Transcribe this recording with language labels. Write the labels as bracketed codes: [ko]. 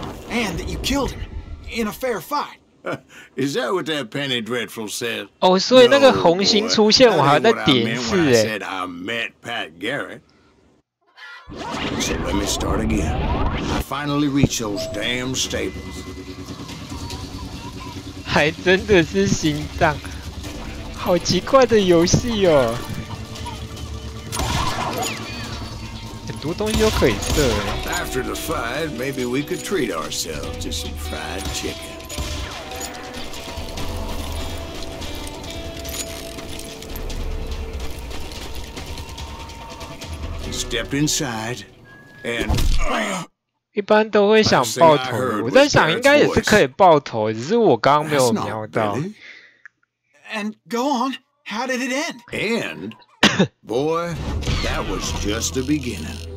[en] And that you killed him in a fair fight. Is that what that Penny Dreadful said? [zh] 哦，所以那个红心出现，我还要再点一次哎。 [en] I met Pat Garrett. So let me start again. I finally reached those damn stables. [zh] 还真的是心脏，好奇怪的游戏哦。很多东西都可以射哎。 [en] After the fight, maybe we could treat ourselves to some fried chicken. Stepped inside, and [zh] 一般都会想爆头，我在想应该也是可以爆头，只是我刚刚没有瞄到。 [en] And go on, how did it end? And boy, that was just the beginning.